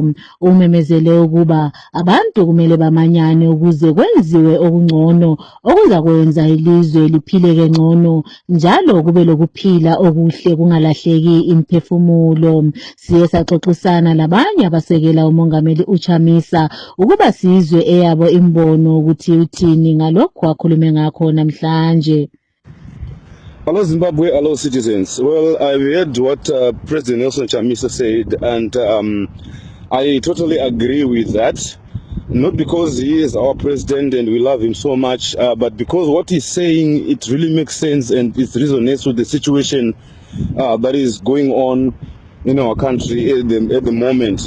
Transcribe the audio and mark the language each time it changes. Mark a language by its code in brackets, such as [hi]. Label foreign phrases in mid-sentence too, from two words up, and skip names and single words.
[nd] Umemezele ukuba abantu kumele bamanyane ukuze kwenziwe okungcono okuza kwenza ilizwe liphile ngcono njalo kube lokuphila okuhle kungalahleki imphefumulo. Siye saxoxisana labanye abasekela uMongameli uChamisa ukuba sizwe eyabo imbono ukuthi uthini ngalokho akhulume ngakho namhlanje. [en] Hello Zimbabwe, hello citizens. Well, I've heard what President Nelson Chamisa said, and I totally agree with that. Not because he is our president and we love him so much, but because what he's saying, it really makes sense and it resonates with the situation that is going on in our country at the moment.